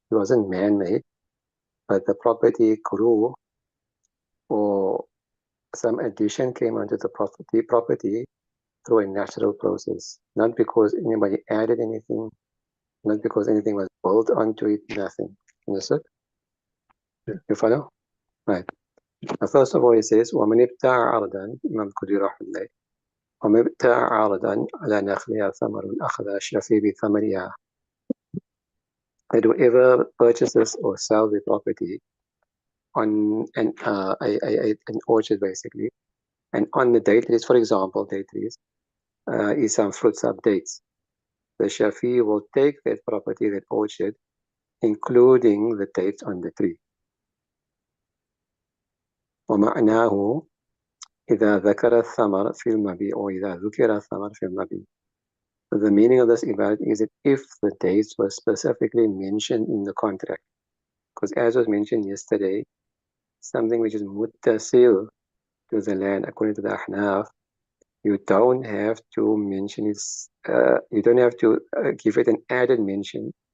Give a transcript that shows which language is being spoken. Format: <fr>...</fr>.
<en>It wasn't man-made, but the property grew, or some addition came onto the property through a natural process, not because anybody added anything, not because anything was built onto it, nothing. Understood? Yeah. You follow? Right. Now, first of all, he says,</en> <ar>وَمَنِ ابْتَاعَ عَرْضًا Imam Qudi rahmatullahi, وَمَنِ ابْتَاعَ عَرْضًا عَلَى نَخْلِهَا ثَمَرٌ أَخَذَ الشَّفِي بِثَمَرِهَا.</ar> <en>That whoever purchases or sells the property on an orchard, basically, and on the date trees, for example, date trees, is some fruits of dates. The Shafi will take that property, that orchard, including the dates on the tree.</en> <ar>ومعناه إذا ذكر الثمر في المبيع or إذا ذكر الثمر في المبيع.</ar> <en>The meaning of this ibarat is that if the dates were specifically mentioned in the contract, because as was mentioned yesterday, something which is muttasil to the land according to the Ahnaf, you don't have to mention it, you don't have to give it an added mention.</en>